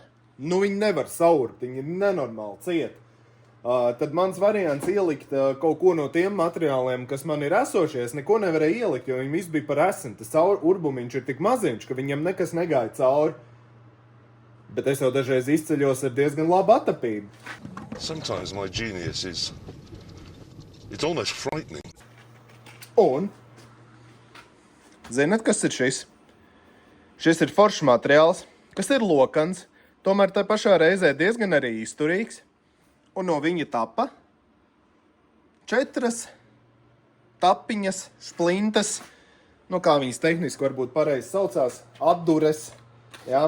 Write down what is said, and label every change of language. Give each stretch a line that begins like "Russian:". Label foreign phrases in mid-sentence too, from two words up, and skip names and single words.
Latvian: Viņa nevar saurbt, viņa ir nenormāli cieta. Tad mans variants ielikt kaut ko no tiem materiāliem, kas man ir esošies, neko nevarēja ielikt, jo viņi visi bija par eseni. Tas urbumiņš ir tik maziņš, ka viņam nekas negāja cauri. Bet es jau dažreiz izceļos ar diezgan labu atapību.
English: Sometimes my genius is... It's almost frightening.
Latvian: Un? Zinat, kas ir šis? Šis ir foršs materiāls, kas ir lokans, tomēr tā pašā reizē diezgan arī izturīgs. Un no viņa tapa 4 tapiņas, šplintas, kā viņas tehniski varbūt pareizi saucās, atdures, jā.